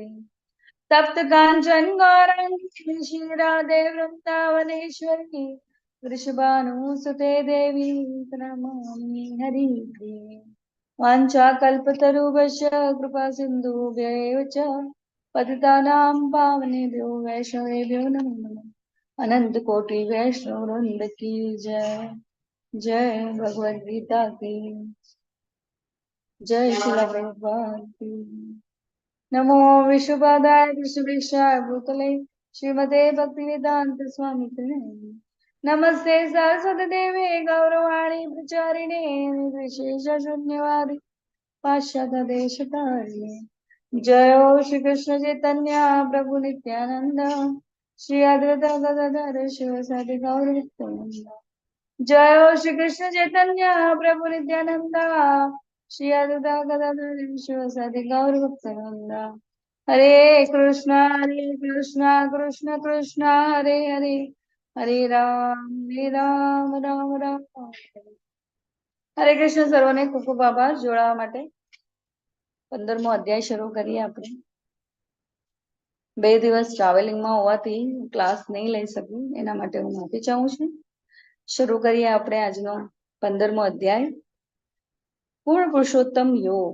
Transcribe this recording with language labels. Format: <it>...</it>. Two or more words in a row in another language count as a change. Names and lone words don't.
<sa>तप्त काञ्चन गौराङ्गी श्रीराधे वृन्दावनेश्वरी वृषभानुसुते देवी प्रणमामि हरिप्रिये। वाञ्छाकल्पतरुभ्यश्च कृपा सिन्धुभ्यैव च पतितानां पावनेभ्यो वैष्णवेभ्यो नमो नमः।</sa> <hi>अनंत कोटि वैष्णव वृंद की जय। जय भगवद गीता की जय श्रील प्रभुपाद की।</hi> <sa>नमो विश्वपादाय कृष्णपृष्ठाय भूतले श्रीमते भक्तिवेदांत स्वामी नमस्ते सरस्वती देवे गौरवाणी प्रचारिणे विशेष शून्यवादी पाश्चात्य देशतारिणे। जय हो श्री कृष्ण चैतन्य प्रभु नित्यानंद श्री अद्वैत गदाधर शिवसादि गौरभक्तवृंद। जय हो श्री कृष्ण चैतन्य प्रभु नित्यानंद श्री अद्वैत गदाधर शिवसादि गौरभक्तवृंद। हरे कृष्ण कृष्ण कृष्ण हरे हरे हरे राम राम राम हरे कृष्ण।</sa> <gu>સર્વને ખૂબ ખૂબ આભાર જોડાવા માટે। 15મો અધ્યાય શરૂ કરીએ આપણે। 2 દિવસ ટ્રાવેલિંગમાં હોવાથી ક્લાસ નહીં લઈ શકું, એના માટે હું માફી ચાહું છું। શરૂ કરીએ આપણે આજનો 15મો અધ્યાય પૂર્ણ પુરુષોત્તમ યોગ।</gu>